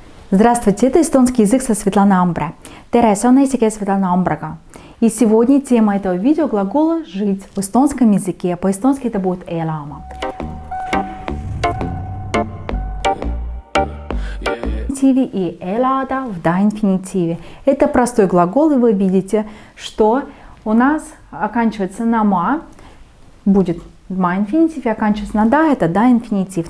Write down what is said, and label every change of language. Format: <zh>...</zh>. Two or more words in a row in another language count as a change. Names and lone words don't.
<ru>Здравствуйте, это эстонский язык со Светланой Амбре.</ru> <et>Tere, on eesti keel Svetlana Ambrega.</et> <ru>И сегодня тема этого видео глагола «жить» в эстонском языке. По-эстонски это будет «elama». И «elada» в да-инфинитиве. Это простой глагол, и вы видите, что у нас оканчивается на «ма», будет ма-инфинитив, и оканчивается на «да», это да-инфинитив.</ru>